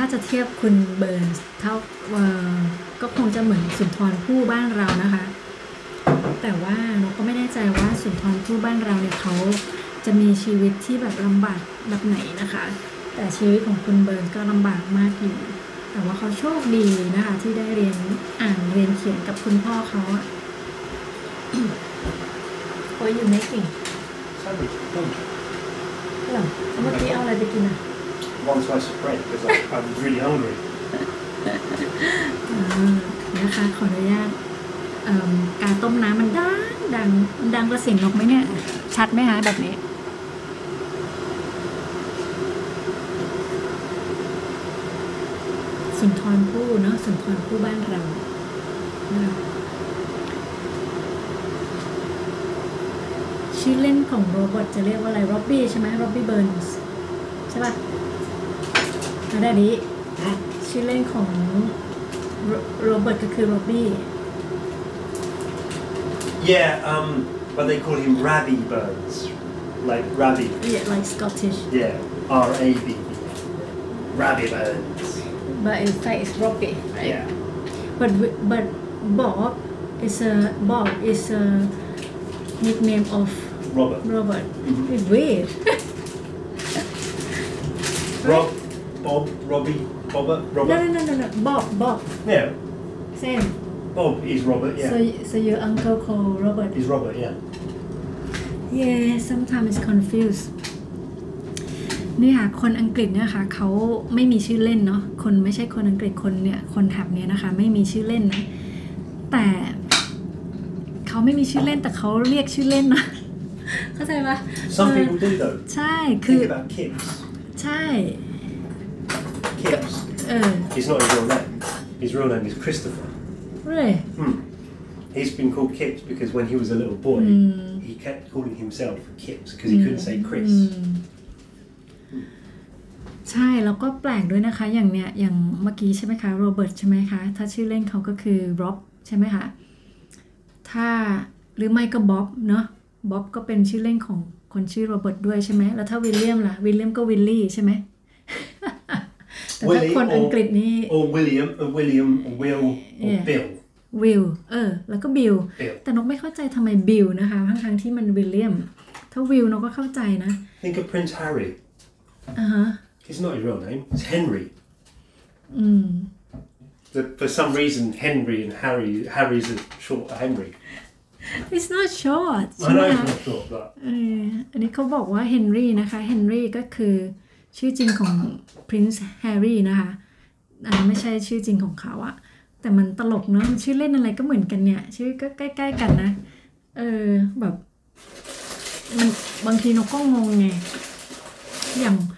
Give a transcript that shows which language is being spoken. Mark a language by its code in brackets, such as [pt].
[th] เทียบคุณเบิร์นส์เท่าก็คงจะเหมือนสุนทรภู่บ้านเรานะคะแต่ว่านกก็ไม่แน่ใจว่าสุนทรภู่บ้านเราเนี่ยเขาจะมีชีวิตที่แบบลำบากแบบไหนนะคะแต่ชีวิตของคุณเบิร์นส์ก็ลำบากมากอยู่แต่ว่าเขาโชคดีนะคะที่ได้เรียนอ่านเรียนเขียนกับคุณพ่อเขาอะ โอ้ยอยู่ไม่เก่ง [en] Sandwich. Lunch. [th] หรอเมื่อกี้เอาอะไรไปกินอ่ะ [en] One slice of bread because I'm really hungry. [th] นะคะขออนุญาตการต้มน้ำมันดังกระเสียงนกไหมเนี่ยชัดไหมคะแบบนี้ สุนทรภู่เนาะสุนทรภู่บ้านเราชื่อเล่นของโรเบิร์ตจะเรียกว่าอะไรร็อบบี้ใช่ไหมร็อบบี้เบิร์นส์ใช่ป่ะอะไรนี้ชื่อเล่นของโรเบิร์ตก็คือร็อบบี้ [en] Yeah, but they call him Rabbie Burns, like Rabbie. Yeah, like Scottish. Yeah, R-A-B. Rabbie Burns. But in fact, it's Robbie, right? Yeah. But Bob is a nickname of Robert. Robert. Mm-hmm. It's weird. Rob, Bob, Robbie, Robert. No. Bob. Yeah, Same. Bob is Robert. Yeah. So your uncle called Robert. He's Robert. Yeah. Yeah, sometimes it's confused. [th] นี่ค่ะคนอังกฤษเนี่ยค่ะเขาไม่มีชื่อเล่นเนาะคนไม่ใช่คนอังกฤษคนเนี่ยคนแถบเนี้ยนะคะไม่มีชื่อเล่นนะแต่เขาไม่มีชื่อเล่นแต่เขาเรียกชื่อเล่นนะเข้าใจปะ [en] Some people do though. [th] ใช่คือ [en] Think about Kipps. [th] ใช่ [en] Kipps. It's not his real name. His real name is Christopher. Really? He's been called Kipps because when he was a little boy, he kept calling himself Kipps because he couldn't say Chris. [th] ใช่แล้วก็แปลกด้วยนะคะอย่างเนี้ยอย่างเมื่อกี้ใช่ไหมคะโรเบิร์ตใช่ไหมคะถ้าชื่อเล่นเขาก็คือร็อบใช่ไหมคะถ้าหรือไม่ก็บ๊อบเนาะบ๊อบก็เป็นชื่อเล่นของคนชื่อโรเบิร์ตด้วยใช่ไหมแล้วถ้าวิลเลียมล่ะวิลเลียมก็วิลลี่ใช่ไหม แต่ถ้าคนอังกฤษนี่ [en] or William or Will or Bill [th] วิลแล้วก็บิลแต่นกไม่เข้าใจทำไมบิลนะคะทั้งที่มันวิลเลียมถ้าวิลนกก็เข้าใจนะ [en] Think of Prince Harry. It's not his real name. It's Henry. For some reason, Henry and Harry's a short of Henry. It's not short. I know it's not short, but [th] อันนี้เขาบอกว่าเฮนรี่นะคะเฮนรี่ก็คือชื่อจริงของ Prince Harry นะคะไม่ใช่ชื่อจริงของเขาอะแต่มันตลกเนาะชื่อเล่นอะไรก็เหมือนกันเนี่ยชื่อก็ใกล้ๆกันนะแบบมันบางทีนกก็งงไงอย่าง